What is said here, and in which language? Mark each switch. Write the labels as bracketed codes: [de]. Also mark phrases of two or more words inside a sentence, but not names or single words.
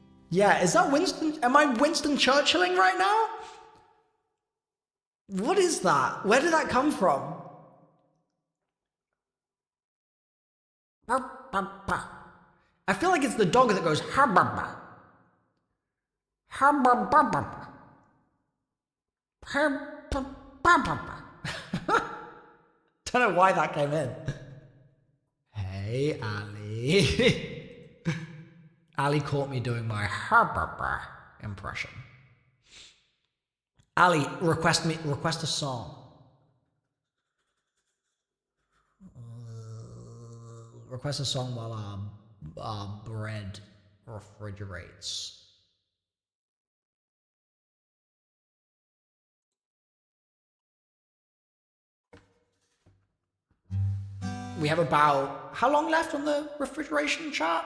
[en] Yeah, is that Winston? Am I Winston Churchilling right now? What is that? Where did that come from? I feel like it's the dog that goes ha-ba-ba. Ha-ba-ba-ba-ba. Ha-ba-ba-ba-ba. Don't know why that came in. Hey, Ali. Ali caught me doing my ha-ba-ba impression. Ali, request a song. Request a song while our bread refrigerates. We have about, how long left on the refrigeration chart?